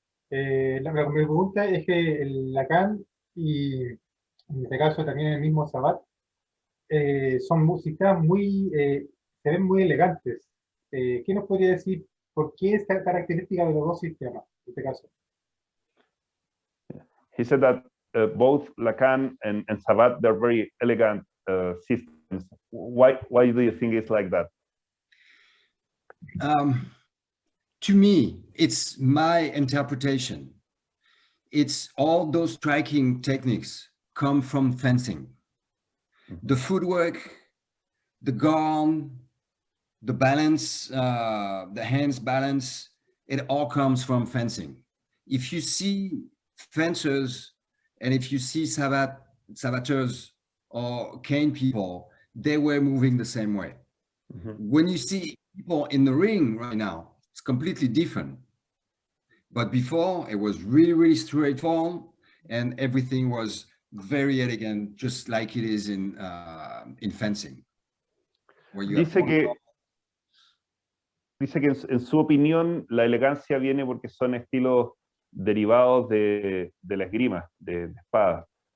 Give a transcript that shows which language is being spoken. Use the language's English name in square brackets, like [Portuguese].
[Spanish] Mi pregunta es que el Lacan y en este caso también el mismo Savate son sistemas se ven muy elegantes. ¿Qué nos podría decir por qué esta característica de los dos sistemas en este caso? [English] He said that both Lacan and Savate, they're very elegant systems. Why do you think it's like that? To me, it's my interpretation. It's all those striking techniques come from fencing. The footwork, the guard, the balance, the hands balance, it all comes from fencing. If you see fencers and if you see savateurs or cane people, they were moving the same way. When you see people in the ring right now, it's completely different. But before, it was really, really straightforward, and everything was very elegant, just like it is in fencing. [Spanish] Dice que en su opinión la elegancia viene porque son estilos derivados de la esgrima, de espada.